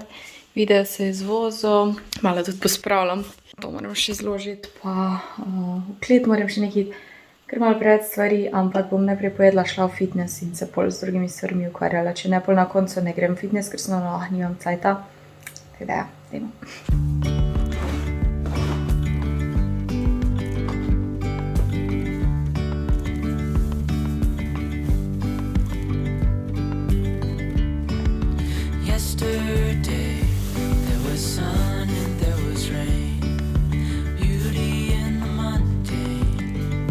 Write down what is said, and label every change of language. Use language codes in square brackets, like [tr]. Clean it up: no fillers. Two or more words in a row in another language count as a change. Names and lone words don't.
[sl] Video se je izvozil, malo tudi pospravljam. To moram še zložiti, pa v klet moram še nekaj, ker malo preveč stvari, ampak bom najprej pojedla, šla v fitness in se pol z drugimi stvarmi ukvarjala. Če ne, pol na koncu ne grem v fitness, ker sem nimam cajta. Tako da ja, dajmo. [en] Yesterday, there was sun and there was rain, beauty in the mundane.